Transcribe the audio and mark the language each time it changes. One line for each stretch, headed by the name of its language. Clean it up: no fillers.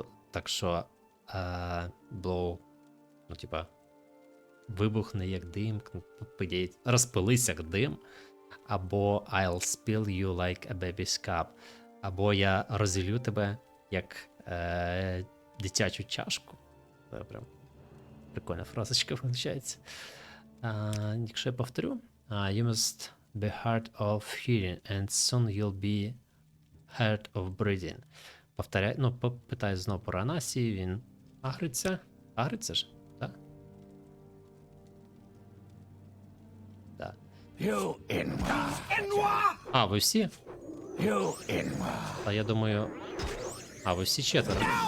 Ukrainian: Так що blow, ну типа вибухне як дим, розпились як дим, або
English: I'll spill you like a baby's cup,
Ukrainian: або я розілю тебе як дитячу чашку. Це прям прикольна фразочка виходить. Якщо я повторю,
English: you must be hard of hearing, and soon you'll be hard of breathing.
Ukrainian: Повторяй, ну, питаю знову про Анасі, він агриться. Агриться ж, так? Так.
English: You Inwa!
Ukrainian: А, ви всі?
English: You Inwa!
Ukrainian: А я думаю... А, ви всі четверо.